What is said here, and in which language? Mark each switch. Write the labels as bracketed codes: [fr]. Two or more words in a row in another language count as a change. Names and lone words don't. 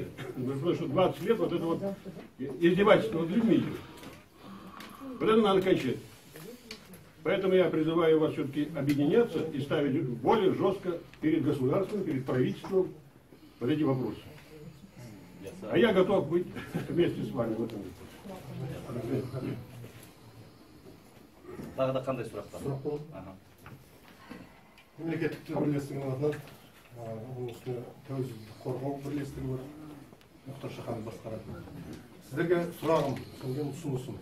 [ru] Потому что 20 лет вот это вот издевательство над людьми идет. Вот это надо кончать. Поэтому я призываю вас все-таки объединяться и ставить более жестко перед государством, перед правительством вот эти вопросы. А я готов быть вместе с вами в этом. [kk] Тағы да қандай сұрақтар? Сұрақ болды. Мемлекеттік тіл бірлестігінің атынан оның үстіне тәуелсіздікті қорғау бірлестігі бар. Мұхтар Шаханов басқарады. Сіздерге сұрағым, сонымен ұсынысым.